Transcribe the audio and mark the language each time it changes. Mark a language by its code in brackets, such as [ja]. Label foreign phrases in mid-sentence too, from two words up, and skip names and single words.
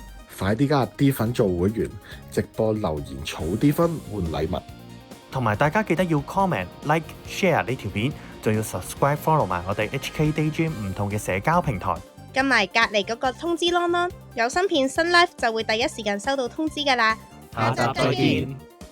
[yue] 快啲加入 D 粉做會員，直播留言儲 D 分換禮物，同埋大家記得要 [en] comment、like、share [yue] 呢條片，仲要 [en] subscribe、follow [yue] 埋我哋 HK Daydream 唔同嘅社交平台，撳埋隔離嗰個通知啷啷，有新片新 live 就會第一時間收到通知㗎啦。下集再見。